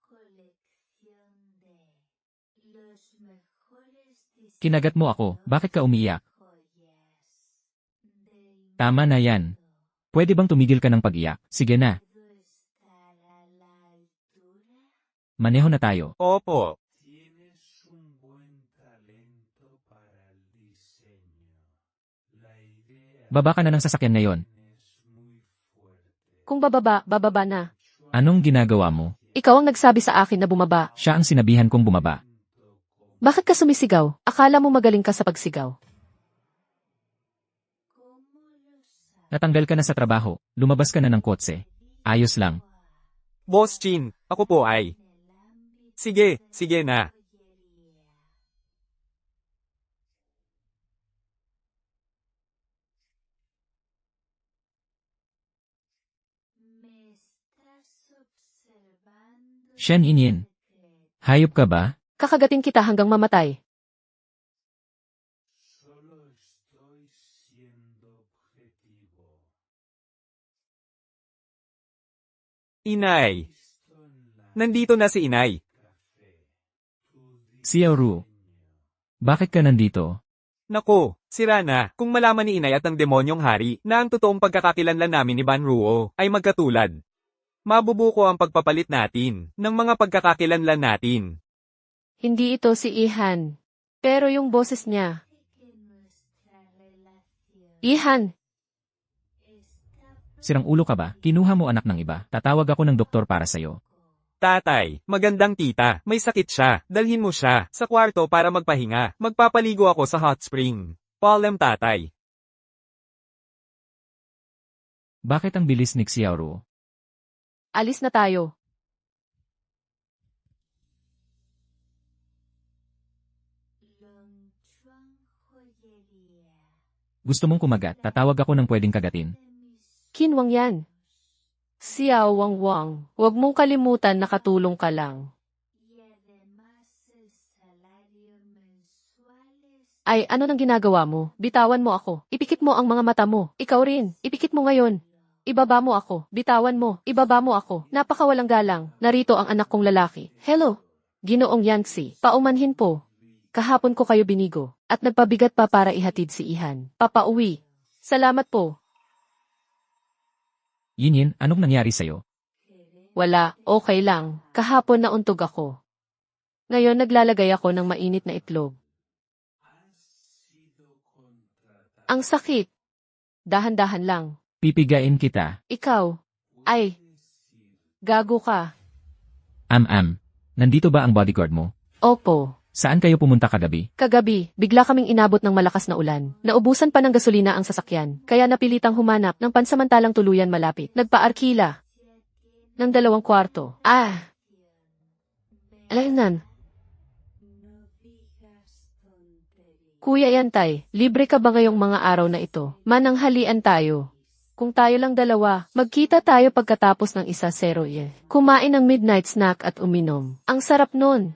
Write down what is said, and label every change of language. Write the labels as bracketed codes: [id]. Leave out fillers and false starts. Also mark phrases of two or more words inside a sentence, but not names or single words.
[tl] Kinagat mo ako. Bakit ka umiiyak? Tama na yan. Pwede bang tumigil ka ng pag-iyak? Sige na. Maneho na tayo. Opo. [es] Tienes un buen talento para el diseño. La idea [tl] Baba ka na ng sasakyan ngayon. [es] es muy fuerte. [tl] Kung bababa, bababa na. Anong ginagawa mo? Ikaw ang nagsabi sa akin na bumaba. Siya ang sinabihan kong bumaba. Bakit ka sumisigaw? Akala mo magaling ka sa pagsigaw. Natanggal ka na sa trabaho, lumabas ka na ng kotse. Ayos lang. Boss Chin, ako po ay. Sige, sige na. [es] Me estás observando. [tl] Shen Yinyin. Hayop ka ba? Kakagatin kita hanggang mamatay. [es] Solo estoy siendo objetivo. [tl] Inay. [es] Visto en la [tl] Nandito na si Inay. [es] café. Tu [tl] Xiaoru. Bakit ka nandito? Nako, sira na. Kung malaman ni Inay at ang demonyong hari na ang totoong pagkakakilanlan namin ni Ban Ruo ay magkatulad. Mabubuko ang pagpapalit natin ng mga pagkakakilanlan natin. Hindi ito si Ihan. Pero yung boses niya. [es] Que nuestra relación [tl] Ihan, [es] está [tl] Sirang ulo ka ba? Kinuha mo anak ng iba. Tatawag ako ng doktor para sa'yo. Tatay, magandang tita, may sakit siya. Dalhin mo siya sa kwarto para magpahinga. Magpapaligo ako sa [en] hot spring. [tl] Paalam tatay. Bakit ang bilis ni Xiaoru? alis na tayo. Longchuan Joyería. Gusto mong kumagat? Tatawag ako ng pwedeng kagatin. [es] De mis [tl] Kinwang yan. Xiao Wang Wang, huwag mong kalimutan na katulong ka lang. [es] y además el salario mensual es [tl] Ay, ano nang ginagawa mo? Bitawan mo ako. Ipikit mo ang mga mata mo. Ikaw rin. Ipikit mo ngayon. Ibaba mo ako. Bitawan mo. Ibaba mo ako. Napakawalang galang. Narito ang anak kong lalaki. Hello. Ginoong Yanxi. Paumanhin po. Kahapon ko kayo binigo. At nagpabigat pa para ihatid si Ihan. Papauwi. Salamat po. Yinyin, anong nangyari sa'yo? Wala. Okay lang. Kahapon nauntog ako. Ngayon naglalagay ako ng mainit na itlog. [es] sido contratado. [tl] Ang sakit. Dahan-dahan lang. Pipigain kita. Ikaw. Ay. Gago ka. Nandito ba ang bodyguard mo? Opo. Saan kayo pumunta kagabi? Kagabi, bigla kaming inabot ng malakas na ulan. Naubusan pa ng gasolina ang sasakyan, kaya napilitang humanap ng pansamantalang tuluyan malapit. Nagpa-arkila ng 2 kwarto. Alaynan. [es] no digas tonterías. [tl] Kuya Yantay, libre ka ba ngayong mga araw na ito? Mananghalian tayo. Kung tayo lang dalawa, magkita tayo pagkatapos ng 1-0 yen. Kumain ng [en] midnight snack [tl] at uminom. Ang sarap nun.